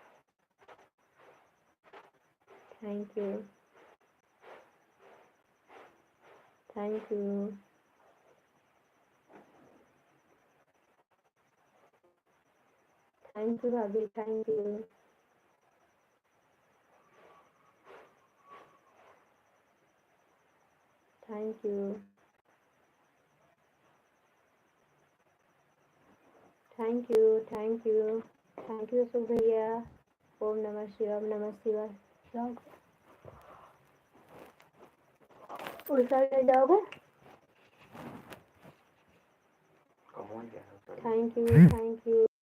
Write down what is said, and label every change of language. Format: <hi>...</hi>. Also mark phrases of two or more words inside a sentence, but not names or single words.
<en>Thank you, thank you, thank you भाभी, thank you, thank you, thank you, thank you, thank you अशोक भैया।</en> <sa>ओम नमः शिवाय, ओम नमः शिवाय।</sa> <hi>उल्टा ले जाओगे?</hi> <en>Thank you, thank you.</en>